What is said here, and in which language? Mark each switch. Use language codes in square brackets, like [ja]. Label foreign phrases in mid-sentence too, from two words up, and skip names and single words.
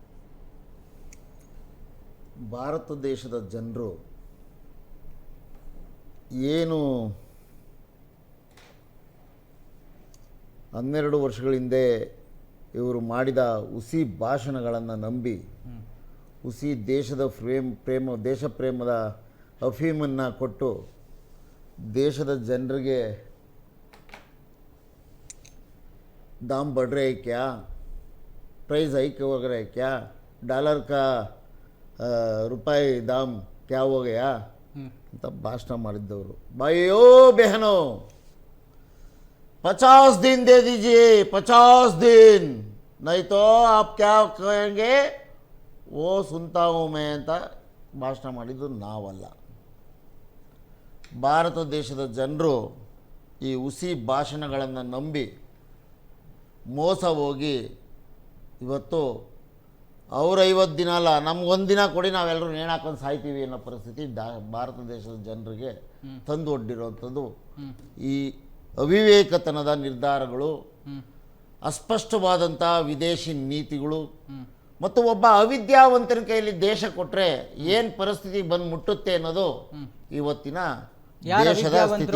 [kn] ಭಾರತ ದೇಶದ ಜನರು ಏನು 12 ವರ್ಷಗಳ ಹಿಂದೆ ಇವರು ಮಾಡಿದ ಹುಸಿ ಭಾಷಣಗಳನ್ನು ನಂಬಿ, ಹುಸಿ ದೇಶದ ದೇಶ ಪ್ರೇಮದ ಅಫೀಮನ್ನು ಕೊಟ್ಟು ದೇಶದ ಜನರಿಗೆ [hi] दाम बढ़ रहे हैं क्या, [en] price hike [hi] हो गया है क्या, डॉलर का रुपये दाम क्या हो गया [kn] ಅಂತ ಭಾಷಣ ಮಾಡಿದ್ದವರು. [hi] भाइयों बहनों, 50 दिन दे दीजिए, 50 दिन, नहीं तो आप क्या कहेंगे वो सुनता हूँ मैं [kn] ಅಂತ ಭಾಷಣ ಮಾಡಿದ್ದು ನಾವಲ್ಲ. ಭಾರತ ದೇಶದ ಜನರು ಈ ಹುಸಿ ಭಾಷಣಗಳನ್ನು ನಂಬಿ ಮೋಸ ಹೋಗಿ ಇವತ್ತು ಅವ್ರು 50 ದಿನ ಅಲ್ಲ, ನಮ್ಗೊಂದು ದಿನ ಕೊಡಿ, ನಾವೆಲ್ಲರೂ ನೇಣು ಹಾಕೊಂಡು ಸಾಯ್ತೀವಿ ಅನ್ನೋ ಪರಿಸ್ಥಿತಿ ಭಾರತ ದೇಶದ ಜನರಿಗೆ ತಂದು ಒಡ್ಡಿರೋವಂಥದ್ದು ಈ ಅವಿವೇಕತನದ ನಿರ್ಧಾರಗಳು, ಅಸ್ಪಷ್ಟವಾದಂಥ ವಿದೇಶಿ ನೀತಿಗಳು ಮತ್ತು ಒಬ್ಬ ಅವಿದ್ಯಾವಂತನ ಕೈಯಲ್ಲಿ ದೇಶ ಕೊಟ್ಟರೆ ಏನು ಪರಿಸ್ಥಿತಿ ಬಂದು ಮುಟ್ಟುತ್ತೆ ಅನ್ನೋದು ಇವತ್ತಿನ ದೇಶದ ಸ್ಥಿತಿ.